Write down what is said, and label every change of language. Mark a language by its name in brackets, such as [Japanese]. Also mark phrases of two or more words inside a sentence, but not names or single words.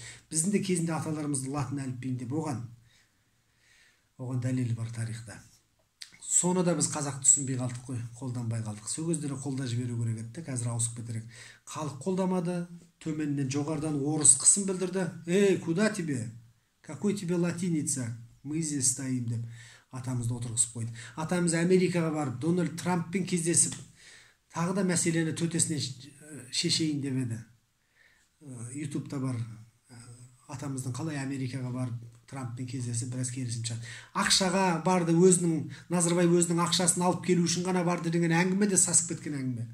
[Kazakh] Біздің де кезінде аталарымызды латын әліпбиінде болған. Оған дәлел бар тарихта. Соны да біз қазақ түсінбей қалдық қой, қолданбай қалдық. Сол кездері қолда жіберу керек еді, қазір ауысып кетерек. Халық қолдамады, төменнен жоғарыдан орыс қысым білдірді. Куда тебе? Какой тебе латиница? Мы здесь стоим деп атамызды отырғызып қойды. Атамыз Америкаға барып, Дональд Трамппен кездесіп, тағы да мәселені төтесінен шешейін деп еді. Ютубта бар. Атамыздың қалай Америкаға барып, Трамппен кездесіп, біраз келісімшарт. Ақшаға барды, Назарбаев өзінің ақшасын алып келу үшін ғана барды деген әңгіме де сасып кеткен әңгіме.